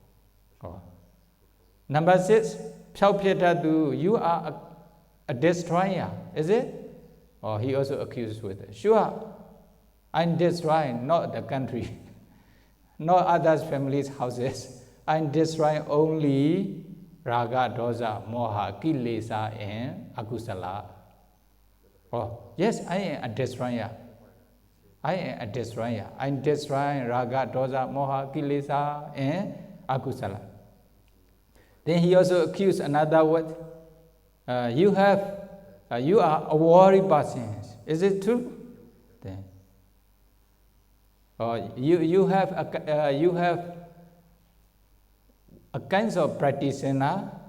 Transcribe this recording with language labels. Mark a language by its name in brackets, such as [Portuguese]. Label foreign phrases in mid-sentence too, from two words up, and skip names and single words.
[English] Number 6, you are a destroyer, is it? Or he also accused with it. Sure, I'm destroying not the country, not others' families' houses. I'm destroying only raga, [Pali] dosa, moha, kilesa, [English] and akusala. Oh, yes, I am a destroyer. I am a destroyer. I destroy raga, [Pali] dosa, moha, kilesa, [English] and akusala. Then he also accused another word. You are a worry person. Is it true? Then, you have a kind of practitioner.